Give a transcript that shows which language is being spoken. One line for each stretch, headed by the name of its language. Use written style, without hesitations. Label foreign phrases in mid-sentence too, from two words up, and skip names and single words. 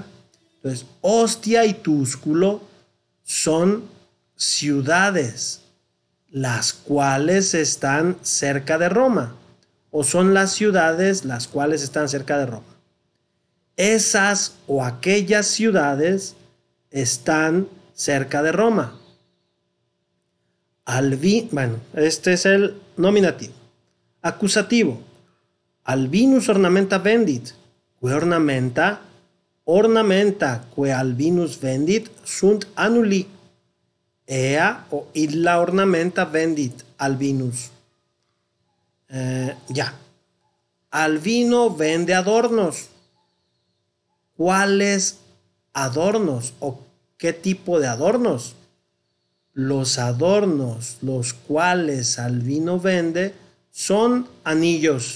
Spanish: Entonces, Ostia y Túsculo son ciudades, las cuales están cerca de Roma, o son las ciudades las cuales están cerca de Roma. Esas o aquellas ciudades están cerca de Roma. Bueno, este es el nominativo. Acusativo.
Latin: Albinus ornamenta vendit. Que ornamenta que albinus vendit sunt annuli. ea o illa ornamenta vendit albinus.
Spanish: Ya. Albino vende adornos. ¿Cuáles adornos o qué tipo de adornos? Los adornos los cuales Albino vende son anillos.